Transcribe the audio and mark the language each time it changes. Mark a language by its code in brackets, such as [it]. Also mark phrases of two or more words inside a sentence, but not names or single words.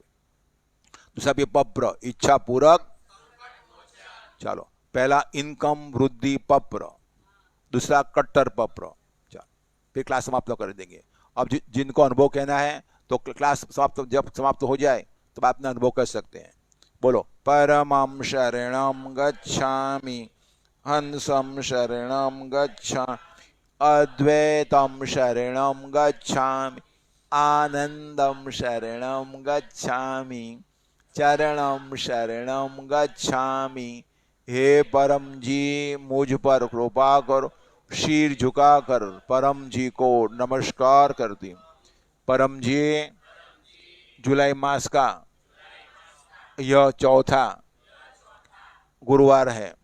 [hi] दूसरा भी पप्र, इच्छा पूरक। चलो, पहला इनकम वृद्धि पप्र, दूसरा कट्टर पप्र। चलो, फिर क्लास समाप्त कर देंगे। अब जिनको अनुभव कहना है तो क्लास जब समाप्त हो जाए तब आप अपना अनुभव कर सकते हैं। बोलो, [pi] परमं शरणं गच्छामि, हंसं शरणं गच्छामि, अद्वैतं शरणं गच्छामि, आनंदं शरणं गच्छामि, चरणं शरणं गच्छामि। [hi] हे परम जी, मुझ पर कृपा करो। शीर झुकाकर परम जी को नमस्कार करती। परम जी, जुलाई मास का यह चौथा गुरुवार है।